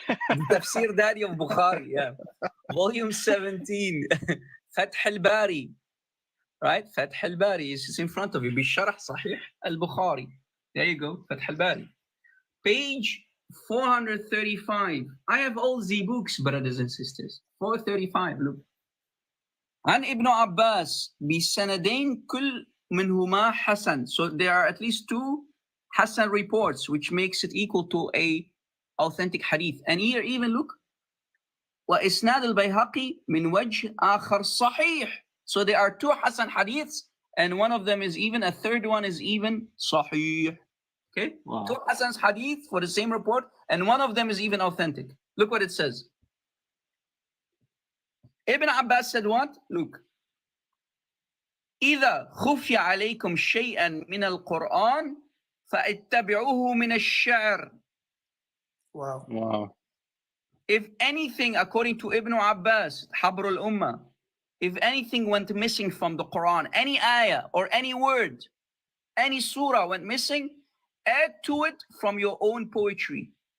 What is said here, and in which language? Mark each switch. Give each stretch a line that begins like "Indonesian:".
English: The Tafsir Daddy of Bukhari, yeah. Volume 17. Fath al-Bari, right? Fath al-Bari is in front of you. Bisharh Sahih al-Bukhari. There you go, Fath al-Bari. Page 435. I have all the books, brothers and sisters. 435, look.
Arabic: عن ابن عباس بسندين كل منهما حسن.
English: So there are at least two Hasan reports, which makes it equal to a authentic hadith. And here even look,
Arabic: وإسناد البيهقي من وجه آخر صحيح.
English: So there are two Hasan hadiths, and one of them is even, a third one is even sahih. Okay? Wow. Two Hasan's hadith for the same report, and one of them is even authentic. Look what it says. Ibn Abbas said what? Look.
Arabic: إذا خفي عليكم شيئا من القرآن فاتبعوه من الشعر.
English: Wow. If anything, according to Ibn Abbas, Habr al-Ummah, if anything went missing from the Quran, any ayah or any word, Any surah went missing, add to it from your own poetry.